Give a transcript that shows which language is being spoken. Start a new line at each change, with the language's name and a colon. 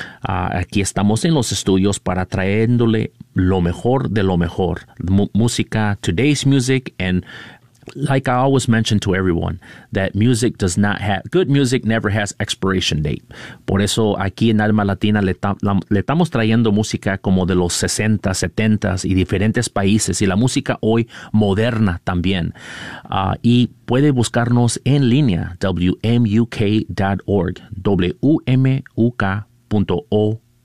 Spanish: Aquí estamos en los estudios para traéndole lo mejor de lo mejor.
English: Música, today's music, and like I always mention to everyone, that music does not have, good music never has expiration date.
Spanish: Por eso aquí en Alma Latina le estamos trayendo música como de los 60, 70 y diferentes países, y la música hoy moderna también. Y puede buscarnos en línea, wmuk.org, wmuk.org.